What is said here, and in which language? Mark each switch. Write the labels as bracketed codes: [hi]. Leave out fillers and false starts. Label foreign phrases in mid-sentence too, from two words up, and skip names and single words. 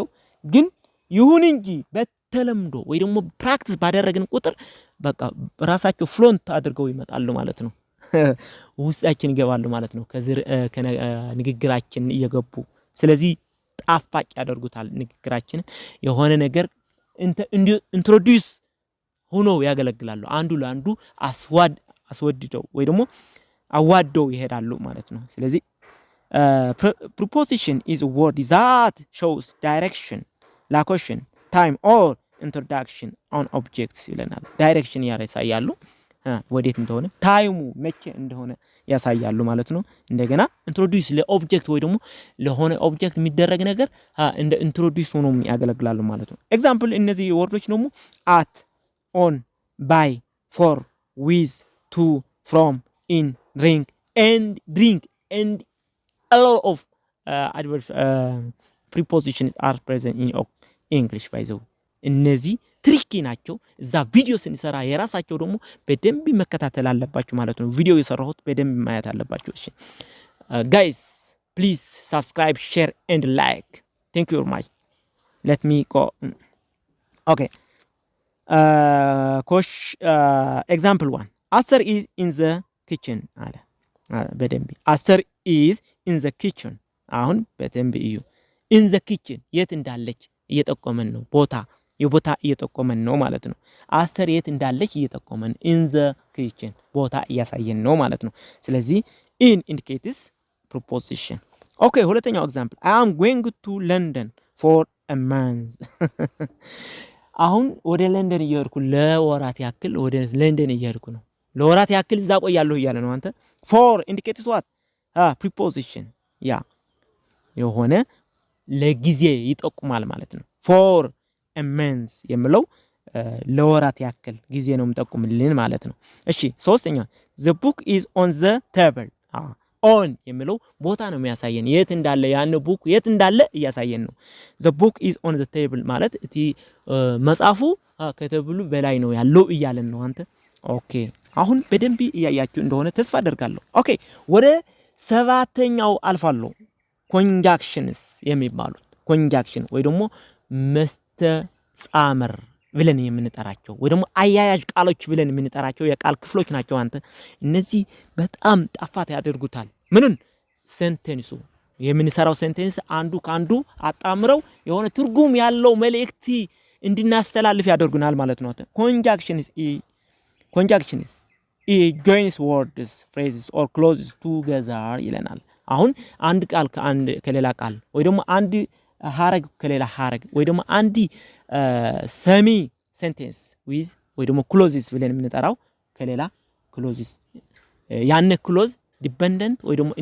[am] ግን ይሁን እንጂ በተለምዶ ወይ ደግሞ ፕራክቲስ ባደረግን ቁጥር በቃ ራሳቸው ፍሎንት አድርገው ይመጣሉ ማለት ነው። ውስጣችን ይገባሉ ማለት ነው። ከንግግራችን እየገቡ ስለዚህ ጣፋጭ ያደርጉታል ንግግራችንን። የሆነ ነገር ኢንትሮዲዩስ ሆኖ ያገለግላሉ። አንዱ ለአንዱ አስወድደው ወይ ደግሞ አዋደው ይሄዳሉ ማለት ነው። ስለዚህ [en] preposition is a word that shows direction, location, time or introduction on objects [am] ይለናል። ዳይሬክሽን ያሳያሉ ወዴት እንደሆነ፣ ታይሙ መቼ እንደሆነ ያሳያሉ ማለት ነው። እንደገና ኢንትሮዲዩስ ለኦብጀክት ወይ ደግሞ ለሆነ ኦብጀክት የሚደረግ ነገር እንደ ኢንትሮዲዩስ ሆኖ ያገለግላሉ ማለት ነው። ኤግዛምፕል እነዚህ ወርዶች ደግሞ [en] at, on, by, for, with, to, from, in, drink and a lot of prepositions are present in English by the way. [am] እነዚህ ትሪኪ ናቸው። እዛ ቪዲዮ ስንሰራ የራሳቸው ደግሞ በደንብ መከታተል አለባችሁ ማለት ነው። ቪዲዮ የሰራሁት በደንብ ማየት አለባችሁ። እሺ [en] guys, please subscribe, share and like. Thank you very much. Let me go. Okay. Example 1. Aster is in the kitchen [am] አለ። በደንብ [en] Aster is in the kitchen። [am] አሁን በደንብ እዩ። [en] in the kitchen [am] የት እንዳለች እየጠቆመን ነው። የቦታ እየጠቆመን ነው ማለት ነው። አስተር የት እንዳለች እየጠቆመን [en] in the kitchen [am] ቦታ እያሳየን ነው ማለት ነው። ስለዚህ [en] in indicates preposition. Okay, ሁለተኛው ኤግዛምፕል I am going to London for a month. [am] አሁን ወደ ለንደን እየሄድኩ ለወራት ያክል ወደ ለንደን እየሄድኩ ነው። ለወራት ያክል እዛ ቆያለሁ እያለ ነው። አንተ [en] for indicates what? [am] preposition ያ የሆነ ለጊዜ ይጠቁማል ማለት ነው። [en] for a month [am] የሚለው ለወራት ያክል ጊዜ ነው የምጠቁምልን ማለት ነው። እሺ ሶስተኛ [en] the book is on the table. [am] ኦን የሚለው ቦታ ነው የሚያሳየን የት እንዳለ ያን ቡክ የት እንዳለ እያሳየን ነው [en] the book is on the table [am] ማለት እቲ መጽሐፉ ከተብሉ በላይ ነው ያለው እያለን ነው አንተ ኦኬ አሁን በደንብ እያያችሁ እንደሆነ ተስፋ አደርጋለሁ ኦኬ ወደ ሰባተኛው አልፋለሁ ኮንጃክሽንስ የሚባሉት ኮንጃክሽን ወይ ደግሞ መስተጻምር ብለን የምንጠራቸው ወይ ደግሞ አያያዥ ቃሎች ብለን የምንጠራቸው የቃል ክፍሎች ናቸው አንተ እነዚህ በጣም ጣፋት ያደርጉታል ምንን ሴንቴንሱ የምንሰራው ሴንቴንስ አንዱ ካንዱ አጣምረው የሆነ ትርጉም ያለው መልእክት እንድናስተላልፍ ያደርጉናል ማለት ነው [en] conjunctions joins words phrases or clauses together [am] ይለናል አሁን አንድ ቃል ከአንድ ከሌላ ቃል ወይ ደግሞ አንድ ሐረግ ከሌላ ሐረግ ወይ ደግሞ አንዲ ሰሚ ሴንቴንስ with ወይ ደግሞ clauses ብለን የምንጠራው ከሌላ clauses ያነ clause ዲፔንደንት ወይ ደግሞ